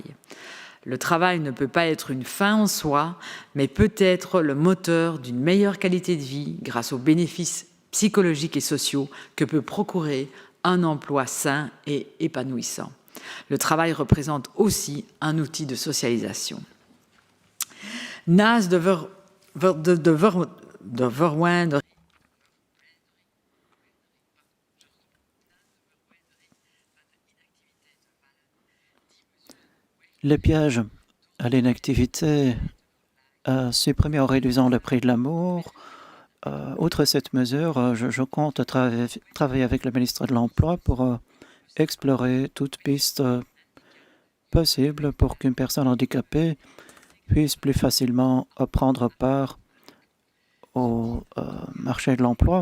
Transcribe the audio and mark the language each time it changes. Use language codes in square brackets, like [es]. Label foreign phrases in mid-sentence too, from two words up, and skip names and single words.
[fr] Le travail ne peut pas être une fin en soi, mais peut être le moteur d'une meilleure qualité de vie grâce aux bénéfices psychologiques et sociaux que peut procurer un emploi sain et épanouissant. Le travail représente aussi un outil de socialisation. [nl] Naast de verwijder. [fr] Les pièges à l'inactivité supprimés en réduisant le prix de l'amour. Outre cette mesure, je compte travailler avec le ministre de l'Emploi pour explorer toute piste possible pour qu'une personne handicapée puisse plus facilement prendre part au marché de l'emploi.